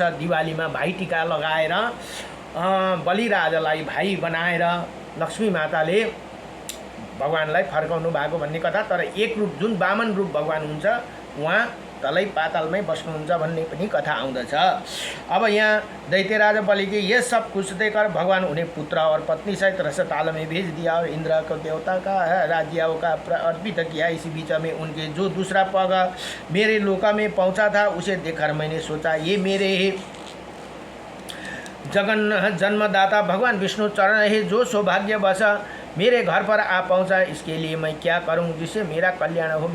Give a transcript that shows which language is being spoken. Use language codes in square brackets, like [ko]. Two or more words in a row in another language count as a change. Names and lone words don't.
[ne] दिवालीमा भाइ टिका लगाएर बलिराजालाई भाइ बनाएर लक्ष्मी माताले भगवान्लाई फर्काउनु भएको भन्ने कथा। तर एक रूप जुन वामन रूप भगवान् हुन्छ उहाँ तलै पातालमै बस्नुहुन्छ भन्ने पनि कथा आउँदछ। [hi] अब यहाँ दैत्यराज बलि के ये सब कुछ देकर भगवान उन्हें पुत्र और पत्नी सहित रसताल में भेज दिया और इंद्र को देवता का राज्यों का अर्पित किया। इसी बीच में उनके जो दूसरा पग मेरे लोका में पहुंचा था उसे देखकर मैंने सोचा ये मेरे जगन जन्मदाता भगवान विष्णु चरण है, जो सौभाग्यवश मेरे घर पर आ पहुंचा, इसके लिए मैं क्या करूं जिससे मेरा कल्याण हो।